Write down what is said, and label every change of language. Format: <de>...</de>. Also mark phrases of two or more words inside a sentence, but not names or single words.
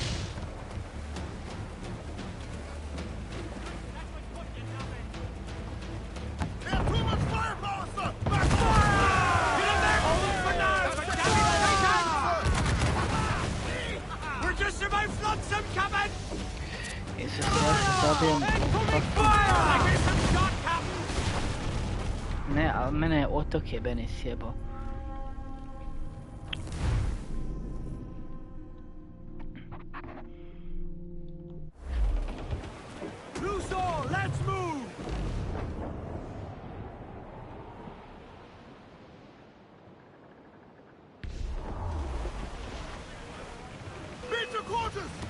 <en>They have too much firepower, sir! Back fire! Get in there! Hold for now! But damn it, we're just about flotsam, Captain!</en> <hr>Jezus, ja se zabijem. Ne, ali mene je otok jebeni sjebo.</hr> <en>Luso, let's move! Beat to quarters!</en>